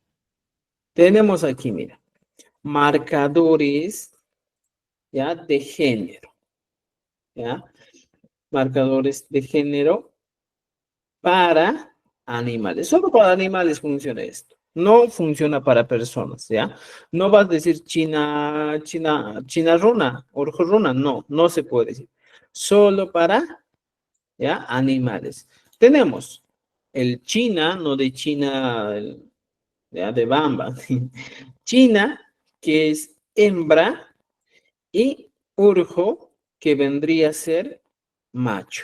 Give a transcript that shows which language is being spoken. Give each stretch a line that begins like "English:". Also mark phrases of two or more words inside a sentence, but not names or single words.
Spanish: Tenemos aquí, mira, marcadores, ¿ya? De género, ¿ya? Marcadores de género para animales. Solo para animales funciona esto. No funciona para personas, ¿ya? No vas a decir
Quechua: china runa, orjo runa.
Spanish: No, no se puede decir. Solo para, ¿ya? Animales. Tenemos el China, no de China, ¿ya? De bamba. China, que es hembra, y urjo, que vendría a ser macho.